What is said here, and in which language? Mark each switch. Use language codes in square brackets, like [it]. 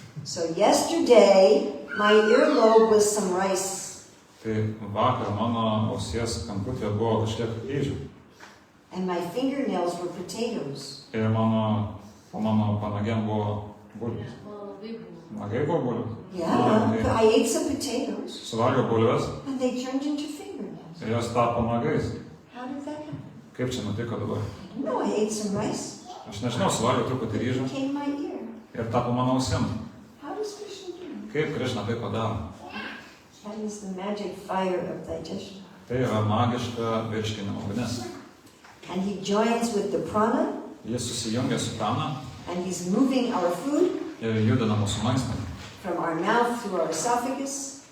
[en] So yesterday, my earlobe was some rice. [lt] Tai vakar mano ausies kamputyje buvo kažkiek ryžių. [en] And my fingernails were potatoes. [lt] Ir po mano panagėm buvo bulvės. Nagai buvo bulvės. [en] Yeah, I ate some potatoes. [lt] Suvalgiau bulves [en] And they turned into fingernails. [lt] ir jos tapo nagais. [en] How did that happen? [lt] Kaip čia nutiko dabar? [en] I don't know, I ate some rice. [lt] Aš nežinau, suvalgiau truputį ryžių [en] It became my ear. [lt] ir tapo mano ausim. [en] How does Krishna do it? [lt] Kaip Krishna tai padaro? [en] That is the magic fire of digestion. [lt] Tai yra magiška virškinimo ugnis. [en] And he joins with the prana, [lt] Jis susijungia su prana [en] and he's moving our food [lt] ir judina mūsų maistą [en] from our mouth through our esophagus.